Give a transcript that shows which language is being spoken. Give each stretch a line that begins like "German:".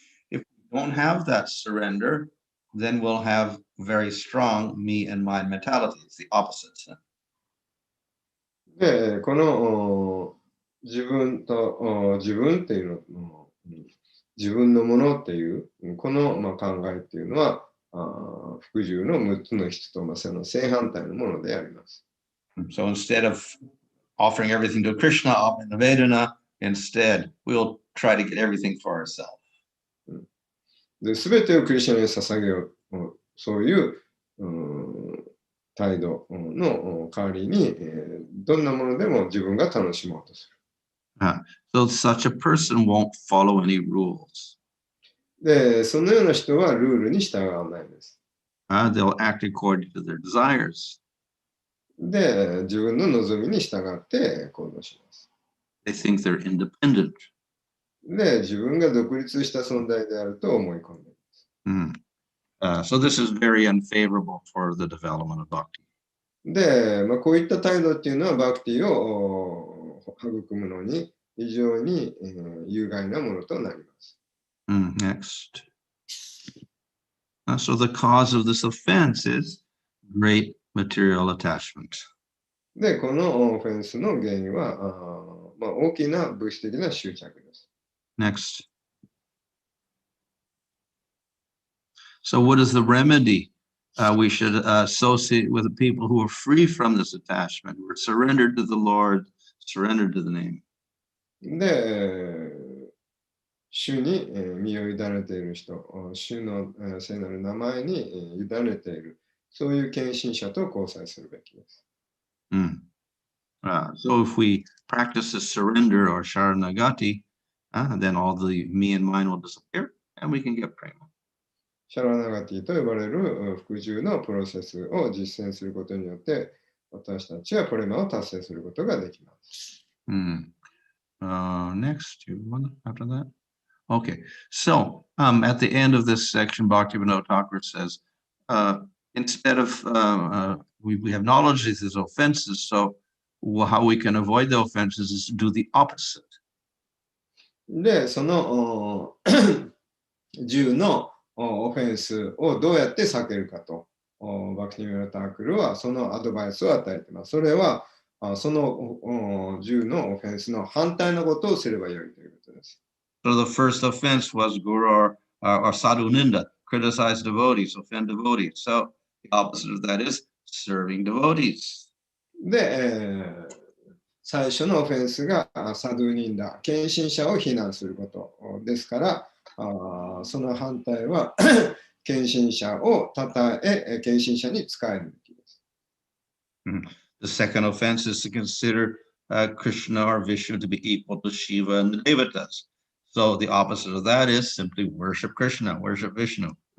English: If we don't have that surrender, then we'll have very strong me and mine mentality. It's the opposite.
Japanese: で、この自分っていうの、自分のものっていう、この考えっていうのは、服従の6つの質とその正反対のものであります。
English: So instead of offering everything to Krishna, Atmanavedana, instead we'll try to get everything for ourselves.
Japanese: で、全てをクリシュナに捧げよう、そういう態度の代わりに、どんなものでも自分が楽しもうとする。
English: So such a person won't follow any rules.
Japanese: で、そのような人はルールに従わないです。
English: They'll act according to their desires.
Japanese: で、自分の望みに従って行動します。
English: They think they're independent.
Japanese: で、自分が独立した存在であると思い込んでいます。
English: So this is very unfavorable for the development of bhakti.
Japanese: で、こういった態度っていうのはバクティを育むのに非常に有害なものとなります。
English: Next. So the cause of this offense is great material attachment.
Japanese: で、このオフェンスの原因は大きな物質的な執着です。
English: Next. So what is the remedy? We should associate with the people who are free from this attachment, who are surrendered to the Lord, surrendered to the name.
Japanese: で、主に身を委ねている人、主の聖なる名前に委ねている、そういう献身者と交際するべきです。
English: So if we practice the surrender or sharanagati, then all the me and mine will disappear and we can get prema.
Japanese: シャラナガティと呼ばれる服従のプロセスを実践することによって、私たちはプレマを達成することができます。
English: Next, you want after that? Okay, so at the end of this section, Bhaktivinoda Thakur says, instead of, we have knowledge of these offenses, so how we can avoid the offenses is to do the opposite.
Japanese: で、その10のオフェンスをどうやって避けるかと、バクティミラタークルはそのアドバイスを与えています。それは、その10のオフェンスの反対のことをすればよいということです。
English: So the first offense was guru or sadhu ninda, criticize devotees, offend devotees. So the opposite of that is serving devotees.
Japanese: で、最初のオフェンスがサドゥニンダ、献身者を非難することですから、その反対は献身者を称え、献身者に仕えるべきです。
English: The second offense is to consider Krishna or Vishnu to be equal to Shiva and the Devatas. So the opposite of that is simply worship Krishna, worship Vishnu.